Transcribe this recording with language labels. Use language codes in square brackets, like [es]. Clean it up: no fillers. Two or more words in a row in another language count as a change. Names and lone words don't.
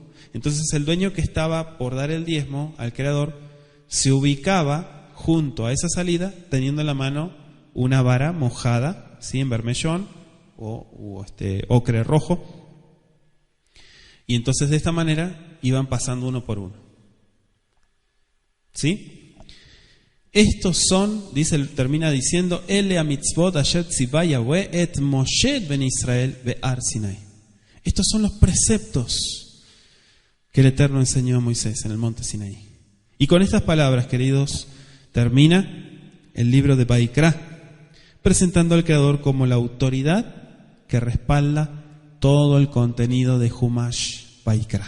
[es] Entonces el dueño que estaba por dar el diezmo al Creador se ubicaba junto a esa salida teniendo en la mano una vara mojada, ¿sí?, en bermellón o ocre rojo, y entonces de esta manera iban pasando uno por uno. ¿Sí? Estos son, termina diciendo, [he] אלה מצוות אשר צוה יהוה את משה בן ישראל בהר סיני. [es] Estos son los preceptos que el Eterno enseñó a Moisés en el monte Sinaí. Y con estas palabras, queridos, termina el libro de Vaikra, presentando al Creador como la autoridad que respalda todo el contenido de Humash Vaikra.